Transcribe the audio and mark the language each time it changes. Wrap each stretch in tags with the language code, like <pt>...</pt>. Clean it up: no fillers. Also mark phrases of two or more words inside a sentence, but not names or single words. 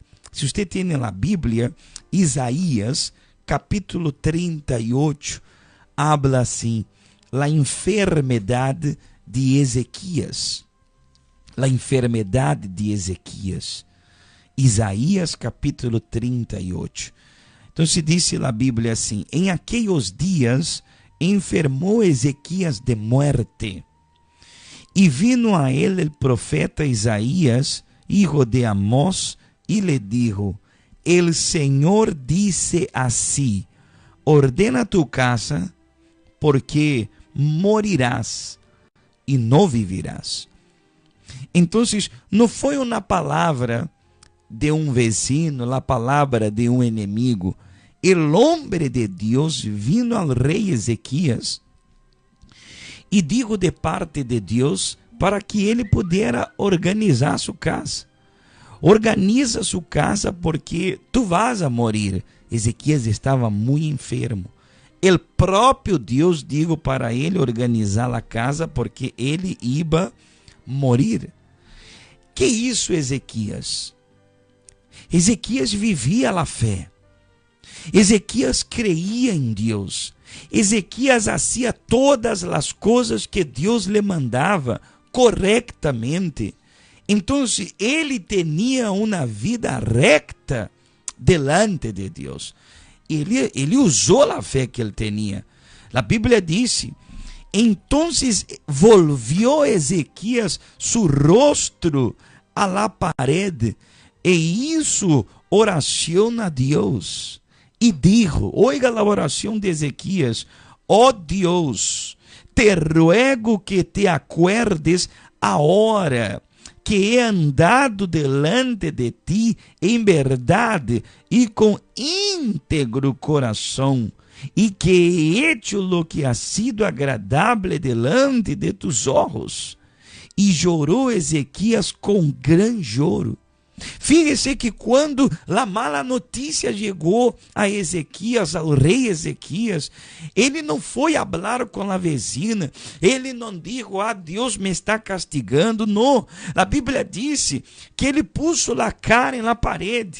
<pt>Se você tem na Bíblia, Isaías, capítulo 38, habla assim, a enfermidade de Ezequias. A enfermidade de Ezequias. Isaías, capítulo 38. Então se diz na Bíblia assim, em aqueles dias enfermou Ezequias de muerte.</pt> <es>E vino a ele el profeta Isaías, hijo de Amós, e le dijo, el Señor dice así, ordena tu casa, porque morirás e não vivirás.</es> <pt>Então, não foi uma palavra de um vecino, a palavra de um inimigo.</pt> <es>El hombre</es> <pt>de Deus vino ao rei Ezequias e digo de parte de Deus para que ele pudesse organizar sua casa. Organiza sua casa porque</pt> <es>tu vas a morir.</es> <pt>Ezequias estava muito enfermo. O próprio Deus digo para ele organizar a casa porque ele ia morir. Que isso, Ezequias? Ezequias vivia a fé. Ezequias creía em Deus. Ezequias hacía todas as coisas que Deus lhe mandava correctamente. Então, ele tinha uma vida recta delante de Deus. Ele usou a fé que ele tinha. A Bíblia disse:</pt> <es>entonces volvió Ezequias su rostro a la pared e hizo oración a Dios. Y dijo, oiga la oración de Ezequias: oh Dios, te ruego que te acuerdes ahora que he andado delante de ti en verdad y con íntegro corazón, y que he hecho lo que ha sido agradable delante de tus ojos.</es> <pt>E chorou Ezequias com gran choro. Fíjese que quando a mala notícia chegou a Ezequias, ao rei Ezequias, ele não foi falar com a vecina, ele não disse: ah, Deus me está castigando. Não, a Bíblia disse que ele puso a cara na parede.</pt>